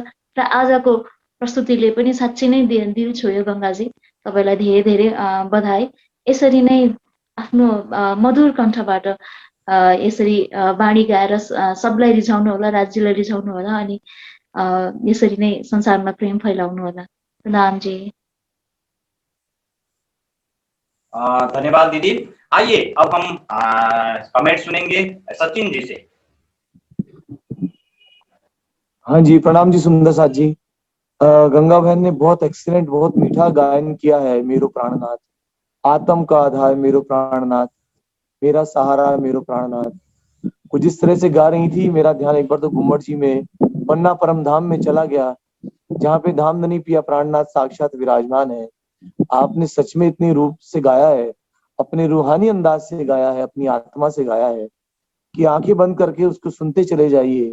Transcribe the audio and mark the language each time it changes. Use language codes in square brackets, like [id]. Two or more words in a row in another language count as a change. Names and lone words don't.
[ne] र आजको प्रस्तुतिले पनि साँच्चै नै दिल छोयो गङ्गाजी। तपाईँलाई धेरै धेरै बधाई। यसरी नै आफ्नो मधुर कण्ठबाट यसरी वाणी गाएर सबलाई रिझाउनु होला, राज्यलाई रिझाउनु होला, अनि यसरी नै संसारमा प्रेम फैलाउनु होला। प्रणाम जी। धन्यवाद दीदी। [hi] आइए अब हम कमेंट सुनेंगे सचिन जी से। हाँ जी, प्रणाम जी सुंदर साथ जी। गंगा बहन ने बहुत एक्सीलेंट, बहुत मीठा गायन किया है। [ne] मेरो प्राणनाथ, [hi] आत्म का आधार [ne] मेरो प्राणनाथ, [hi] मेरा सहारा [ne] मेरो प्राणनाथ। [hi] कुछ इस तरह से गा रही थी, मेरा ध्यान एक बार तो घुम्मट जी में पन्ना परम धाम में चला गया, जहाँ पे धामधनी पिया प्राणनाथ साक्षात विराजमान है। आपने सच में इतनी रूप से गाया है, अपने रूहानी अंदाज से गाया है, अपनी आत्मा से गाया है कि आंखें बंद करके उसको सुनते चले जाइए।